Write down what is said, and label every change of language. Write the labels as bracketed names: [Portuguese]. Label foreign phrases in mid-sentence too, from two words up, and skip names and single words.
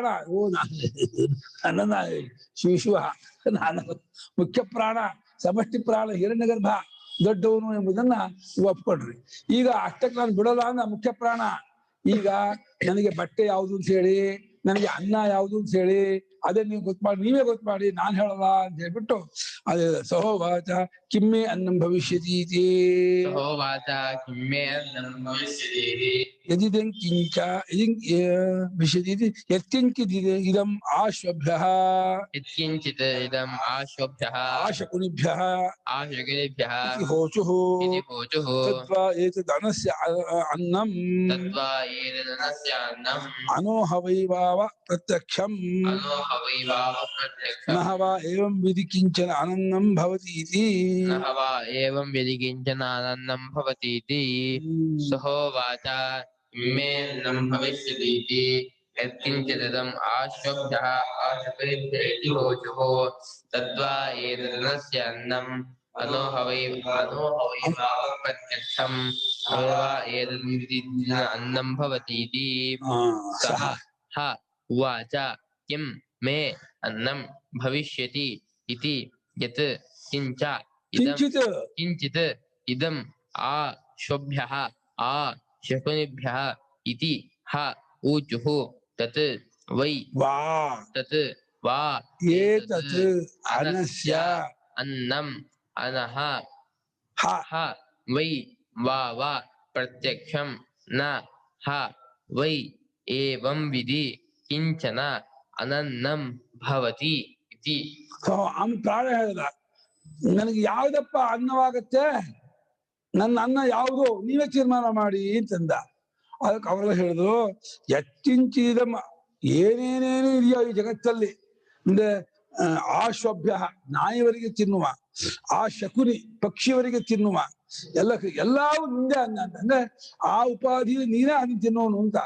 [Kannada] ನನ್ನ ಶಿವ ನಾನು ಮುಖ್ಯ ಪ್ರಾಣ, ಸಮಷ್ಟಿ ಪ್ರಾಣ, ಹಿರಣ್ಯಗರ್ಭ ದೊಡ್ಡವನು ಎಂಬುದನ್ನ ಒಪ್ಕೊಂಡ್ರಿ. ಈಗ ಅಷ್ಟಕ್ಕೆ ನಾನು ಬಿಡಲ್ಲ ಅಂದ ಮುಖ್ಯ ಪ್ರಾಣ. ಈಗ ನನಗೆ ಬಟ್ಟೆ ಯಾವುದು ಅಂತ ಹೇಳಿ, ನನಗೆ ಅನ್ನ ಯಾವುದು ಅಂತ ಹೇಳಿ, ಅದೇ ನೀವು ನೀವೇ ಗೊತ್ತು ಮಾಡಿ, ನಾನ್ ಹೇಳಲ್ಲ ಅಂತ ಹೇಳ್ಬಿಟ್ಟು ಅದೇ [Sanskrit] सहोवाच किम्मे अन्नं भविष्यति यदिदंकिंच भविष्यति यत्किंचित् इदं आश्वभ्यः यत्किंचित् इदं आश्वभ्यः ಆಶಕುನಿಭ್ಯಃ ಆಶಕುನಿಭ್ಯಃ होचुः तद्वा एतदनस्य अन्नं तद्वा एतदनस्य अन्नं अनोहवैवाव प्रत्यक्षं नह वा एवं विधि किंचन अनन्नं भवति इति. नह वा एवं विधि किंचन अनन्नं भवति इति. सहोवाच इमेन्नं भविष्यति इति यत्किंचिदिदं आश्वभ्यः आशकेभ्य इति होचुः तद्वा एतदनस्य अन्नं अनोहवैवाव प्रत्यक्षं नह वा एतद् विधि अन्नं भवति इति. सह ह उवाच किं मे अन्नं भविष्यति इति यत् किंचित् इदं आश्वभ्यः आशकुनिभ्यः इति ह ऊचुः तत् वै वा एतत् अनस्य अन्नम् अनः ह वै वाव प्रत्यक्षं न ह वै एवं विधि किंचन अनन्नं भवति इति. [Kannada] ಅವನು ಪ್ರಾಣ ಹೇಳಿದ, ನನಗೆ ಯಾವ್ದಪ್ಪ ಅನ್ನವಾಗತ್ತೆ, ನನ್ನ ಅನ್ನ ಯಾವುದು ನೀವೇ ತೀರ್ಮಾನ ಮಾಡಿ ಅಂತಂದ. ಅದಕ್ಕೆ ಅವರೆಲ್ಲ ಹೇಳಿದ್ರು, ಯತ್ಕಿಂಚಿದ ಏನೇನೇನು ಇದೆಯೋ ಈ ಜಗತ್ತಲ್ಲಿ ಅಂದ್ರೆ ಆಶ್ವಭ್ಯ ನಾಯಿವರಿಗೆ ತಿನ್ನುವ, ಆ ಶಕುನಿ ಪಕ್ಷಿಯವರಿಗೆ ತಿನ್ನುವ ಎಲ್ಲವೂ ನಿಂದೆ ಅನ್ನ ಅಂತಂದ್ರೆ ಆ ಉಪಾಧಿಯಲ್ಲಿ ನೀನೇ ಅನ್ನ ತಿನ್ನೋನು ಅಂತ.